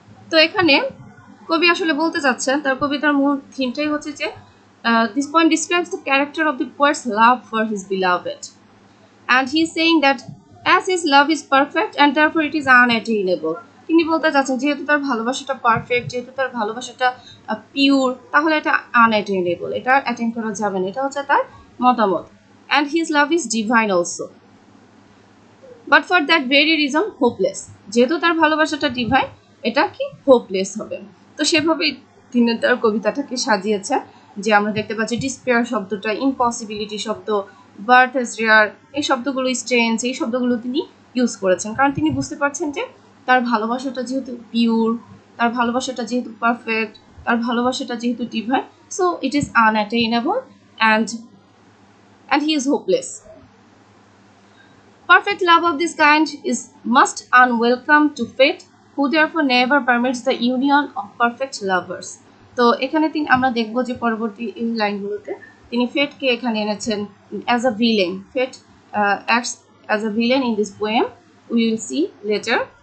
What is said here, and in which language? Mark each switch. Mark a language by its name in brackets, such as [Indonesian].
[Bangla] তো এখানে কবি আসলে বলতে চাচ্ছেন, তার কবিতার মূল থিমটাই হচ্ছে যে [English] this poem describes the character of the poet's love for his beloved, and he is saying that as his love is perfect and therefore it is unattainable. [Bangla] তিনি বলতে চাচ্ছেন যেহেতু তার ভালোবাসাটা পারফেক্ট, যেহেতু তার ভালোবাসাটা পিওর, তাহলে এটা আনঅ্যাটেইনেবল, এটা অ্যাটেইন করা যাবে না, এটা হচ্ছে তার মতামত। [English] And his love is divine also, but for that very reason hopeless. [Bangla] যেহেতু তার ভালোবাসাটা ডিভাইন, এটা কি হোপলেস হবে। তো সেভাবে তিনি তার কবিতাটাকে সাজিয়েছে, যে আমরা দেখতে পাচ্ছি ডিসপেয়ার শব্দটা, ইম্পসিবিলিটি শব্দ, বার্থ এজ রেয়ার, এই শব্দগুলো, স্ট্রেঞ্জ, এই শব্দগুলো তিনি ইউজ করেছেন, কারণ তিনি বুঝতে পারছেন যে তার ভালোবাসাটা যেহেতু পিওর, তার ভালোবাসাটা যেহেতু পারফেক্ট, তার ভালোবাসাটা যেহেতু divine, [English] So it is unattainable and he is hopeless. Perfect love of this kind is most unwelcome to fate, who therefore never permits the union of perfect lovers. [Bangla] তো এখানে আমরা দেখব যে পরবর্তী এই লাইনগুলোতে তিনি ফেটকে এখানে এনেছেন [English] As a villain. Fate acts as a villain in this poem, we will see later.